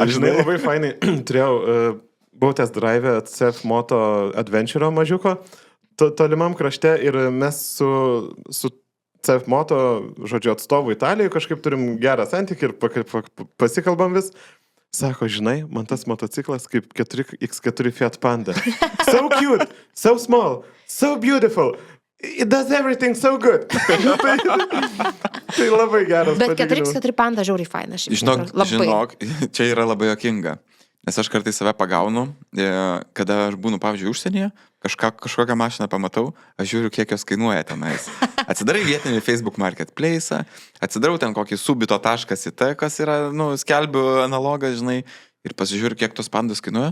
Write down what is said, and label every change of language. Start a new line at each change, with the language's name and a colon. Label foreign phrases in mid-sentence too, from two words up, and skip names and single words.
Lithuanian: Aš žinai, labai fainai turėjau, buvau
English: test drive
Lithuanian: CF Moto Adventure mažiuko, tolimam krašte ir mes su CF Moto, žodžiu, atstovų Italijoje kažkaip turim gerą santykį ir pasikalbam vis. Sako, žinai, man tas motociklas kaip 4x4 Fiat Panda.
English: So cute, so small, so beautiful. It does everything so good.
Lithuanian: Tai labai geras. Bet 4x4 Panda žiauriai faina. Žinok, čia yra labai jokinga. Nes aš kartais save pagaunu, kada aš būnu, pavyzdžiui, užsienyje, kažkokią mašiną pamatau, aš žiūriu, kiek jos kainuoja tenais. Atsidarai vietinį Facebook Marketplace, atsidarau ten kokį subito.it, kas yra, skelbiu analogą, žinai, ir pasižiūriu, kiek tos pandos kainuoja.